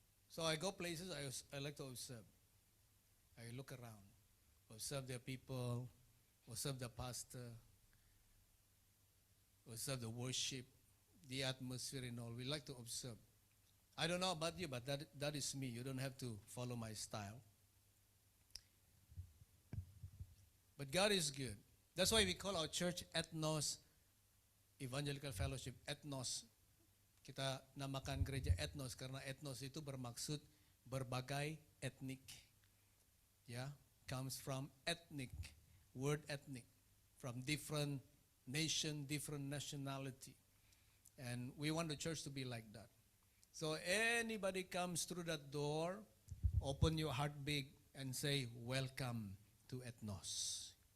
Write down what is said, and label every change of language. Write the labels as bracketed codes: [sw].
[en] So I go places, I like to observe. I look around, observe the people, observe the pastor, observe the worship, the atmosphere and all. We like to observe. I don't know about you, but that is me. You don't have to follow my style. But God is good. That's why we call our church Ethnos Evangelical Fellowship. Ethnos. [ms] Kita namakan gereja Ethnos karena ethnos itu bermaksud berbagai etnik. [en] Yeah, comes from ethnic, word ethnic, from different nation, different nationality. And we want the church to be like that. So anybody comes through that door, open your heart big and say, welcome to Ethnos.